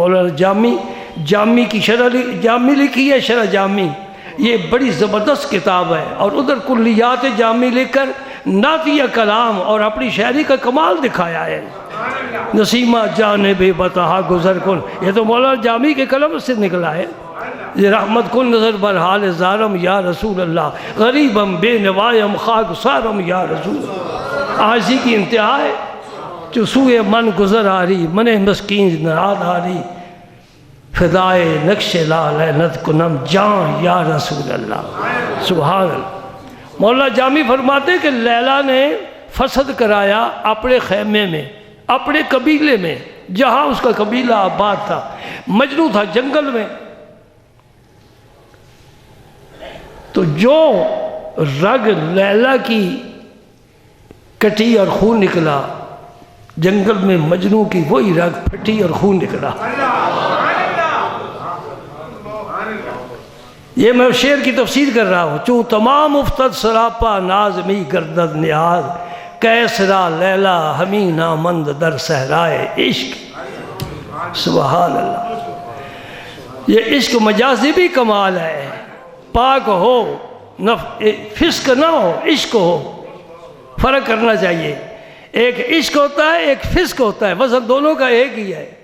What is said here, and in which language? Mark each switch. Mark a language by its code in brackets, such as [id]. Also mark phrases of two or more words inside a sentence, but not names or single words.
[ur] مولانا جامی کی شرح جامی لکھی ہے، شرح جامی، یہ بڑی زبردست کتاب ہے۔ اور ادھر کلیات جامی لکھ کر نعتیہ کلام اور اپنی شاعری کا کمال دکھایا ہے۔ [fa] نسیمہ جانب بتہا گزر کن، [ur] یہ تو مولانا جامی کے قلم سے نکلا ہے۔ [fa] یہ رحمت کن نظر بر حال زارم یا رسول اللہ، غریبم بے نوائم خاک سارم یا رسول اللہ۔ [ur] عاجزی کی انتہا ہے، [fa] جو سوئے من گزر آری، من مسکین نراد آری، فدائے نقش لال لعنت کنم جان یا رسول اللہ۔ [ar] سبحان اللہ۔ [ur] مولانا جامی فرماتے کہ لیلا نے فسد کرایا اپنے خیمے میں، اپنے قبیلے میں، جہاں اس کا قبیلہ آباد تھا۔ مجنو تھا جنگل میں، تو جو رگ لیلا کی کٹی اور خون نکلا، جنگل میں مجنو کی وہی رگ پھٹی اور خون نکلا۔ یہ میں شعر کی تفسیر کر رہا ہوں۔ [fa] چوں تمام افتد سراپا ناز می گردد نیاز، کیسرا لیلا ہمیں نامند در صحرائے عشق۔ [ar] سبحان اللہ۔ [ur] یہ عشق مجازی بھی کمال ہے، پاک ہو، فسق نہ ہو، عشق ہو، فرق کرنا چاہیے۔ ایک عشق ہوتا ہے، ایک فسق ہوتا ہے، وزن دونوں کا ایک ہی ہے۔